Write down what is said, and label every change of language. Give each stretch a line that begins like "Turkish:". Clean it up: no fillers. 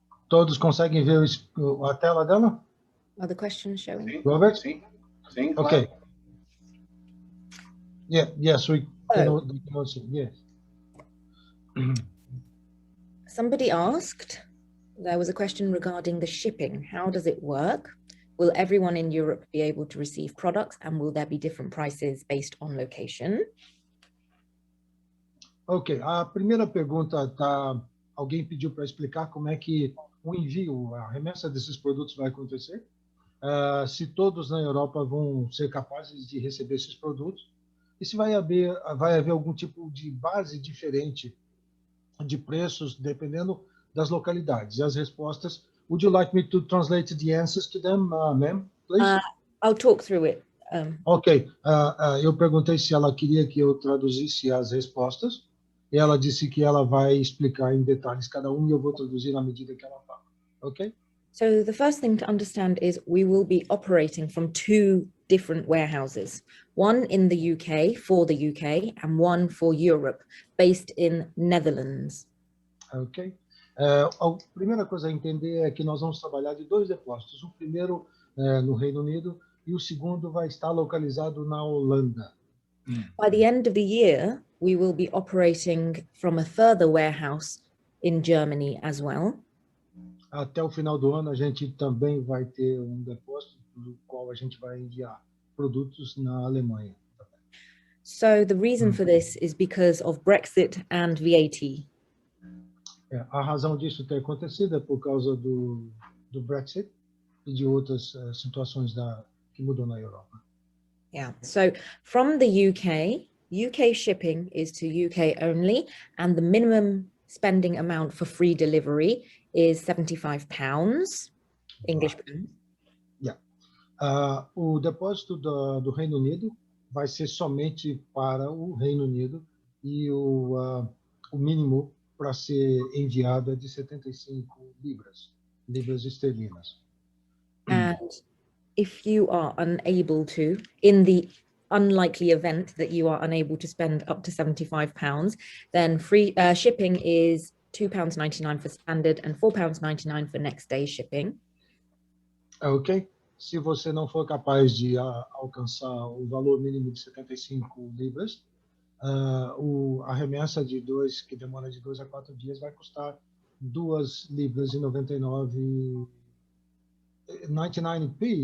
Portuguese: Todos conseguem ver a tela dela?
English: Are the questions showing?
Portuguese: Sim, Robert? sim, sim,
English: Okay.
Portuguese: claro.
English: Yes, we can see. Yes. Somebody asked, there was a question regarding the shipping. How does it work? Will everyone in Europe be able to receive products, and will there be different prices based on location?
Portuguese: Ok, a primeira pergunta alguém pediu para explicar como é que o envio, a remessa desses produtos vai acontecer. Se todos na Europa vão ser capazes de receber esses produtos e se vai haver algum tipo de base diferente de preços dependendo das localidades. E as respostas,
English: would you like me to translate the answers to them, ma'am, please? I'll talk through it.
Portuguese: Ok, eu perguntei se ela queria que eu traduzisse as respostas e ela disse que ela vai explicar em detalhes cada um e eu vou traduzir na medida que ela fala. Ok?
English: So the first thing to understand is we will be operating from two different warehouses, one in the UK for the UK and one for Europe, based in Netherlands. Ok.
Portuguese: A primeira coisa a entender é que nós vamos trabalhar de dois depósitos. O primeiro no Reino Unido e o segundo vai estar localizado na Holanda.
English: By the end of the year, we will be operating from a further warehouse in Germany as well.
Portuguese: Até o final do ano, a gente também vai ter depósito do qual a gente vai enviar produtos na Alemanha.
English: So the reason for this is because of Brexit and VAT.
Portuguese: A razão disso ter acontecido é por causa do Brexit e de outras situações que mudou na Europa.
English: Yeah, so from the UK shipping is to UK only, and the minimum spending amount for free delivery is £75, English pounds.
Portuguese: Yeah. O depósito do Reino Unido vai ser somente para o Reino Unido e o mínimo para ser enviado é de 75 libras esterlinas.
English: And if you are unable to, in the unlikely event that you are unable to spend up to £75, then free shipping is £2.99 for standard and £4.99 for next day shipping. Ok.
Portuguese: Se você não for capaz de alcançar o valor mínimo de 75 libras, a remessa que demora de 2 a 4 dias, vai custar 2 libras e 99 p.